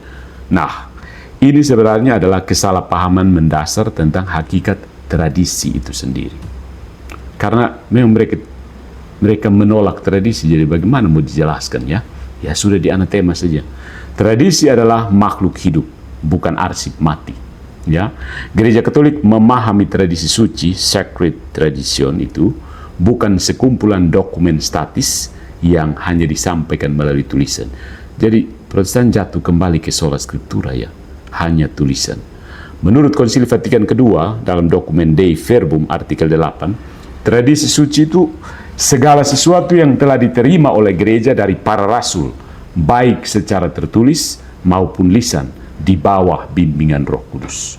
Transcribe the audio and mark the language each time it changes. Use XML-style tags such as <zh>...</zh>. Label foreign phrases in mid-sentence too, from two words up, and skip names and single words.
<id>Nah, ini sebenarnya adalah kesalahpahaman mendasar tentang hakikat tradisi itu sendiri. Karena memang mereka menolak tradisi, jadi bagaimana mau dijelaskan ya? Ya sudah dianatema saja. Tradisi adalah makhluk hidup, bukan arsip mati. Ya, gereja Katolik memahami tradisi suci,</id> <en>sacred tradition</en> <id>itu bukan sekumpulan dokumen statis yang hanya disampaikan melalui tulisan. Jadi Protestan jatuh kembali ke</id> <la>sola scriptura,</la> <id>ya, hanya tulisan. Menurut Konsili Vatikan II dalam dokumen Dei Verbum artikel 8, tradisi suci itu segala sesuatu yang telah diterima oleh gereja dari para rasul, baik secara tertulis maupun lisan, di bawah bimbingan Roh Kudus.</id>